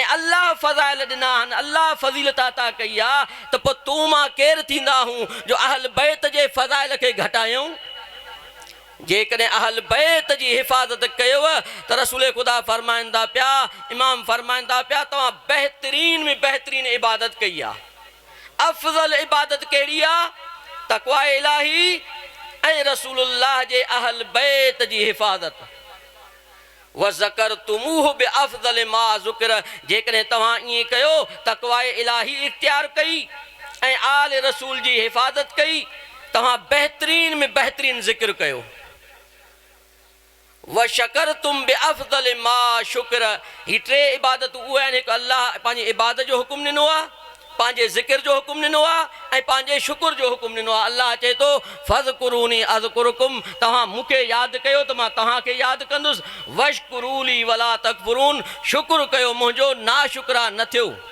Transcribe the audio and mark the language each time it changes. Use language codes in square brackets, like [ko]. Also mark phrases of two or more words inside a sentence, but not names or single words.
[sd] अल्लाह फ़ज़ाइल ॾिना आहिनि अल्लाह फ़ज़ीलत अता कई आहे त पोइ तूं मां केरु थींदा आहियूं जो अहल बैत जे फ़ज़ाइल खे घटायूं जेकॾहिं अहल बैत जी हिफ़ाज़त कयव त रसूल ख़ुदा फरमाईंदा पिया इमाम फरमाईंदा पिया तव्हां बहितरीन में बहितरीन इबादत कई आहे अफ़ज़ल इबादत कहिड़ी आहे तक़वा इलाही ऐं रसूलुल्लाह जे अहल बैत जी हिफ़ाज़त [ar] وذكرتموه بأفضل ما ذكر [sd] जेकॾहिं तव्हां ईअं कयो तक़वा इलाही इख्तियार कई ऐं आल रसूल जी हिफ़ाज़त कई तव्हां बहितरीन में बहितरीन ज़िक्र कयो [ar] وشكرتم بأفضل ما شكر [sd] ही 3 इबादतूं उहे आहिनि हिकु अल्लाह पंहिंजी इबादत जो हुकुम ॾिनो आहे पंहिंजे ज़िक्र जो हुकुम ॾिनो आहे ऐं पंहिंजे शुक्र जो हुकुम ॾिनो आहे अल्लाह चए थो [ar] فاذكروني أذكركم [sd] तव्हां मूंखे यादि कयो त मां तव्हांखे यादि कंदुसि [ar] واشكروا لي ولا تكفرون [sd] शुक्र कयो मुंहिंजो नाशुक्रा न थियो